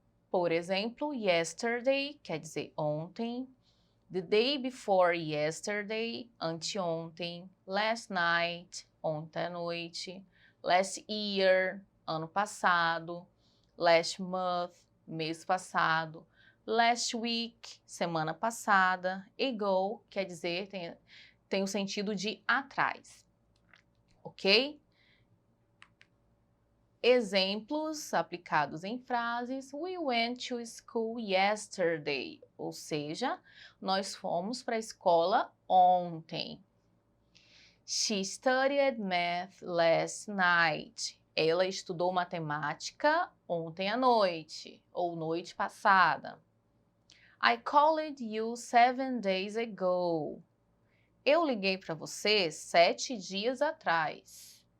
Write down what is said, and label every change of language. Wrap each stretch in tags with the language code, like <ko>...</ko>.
<pt>Por exemplo, yesterday quer dizer ontem, the day before yesterday, anteontem, last night, ontem à noite, last year, ano passado, last month, mês passado, last week, semana passada, ago, quer dizer, tem o sentido de atrás, ok? Exemplos aplicados em frases:</pt> <en>We went to school yesterday,</en> <pt>ou seja, nós fomos para a escola ontem.</pt> <en>She studied math last night.</en> <pt>Ela estudou matemática ontem à noite, ou noite passada.</pt> <en>I called you 7 days ago.</en> <pt>Eu liguei para você 7 dias atrás.</pt>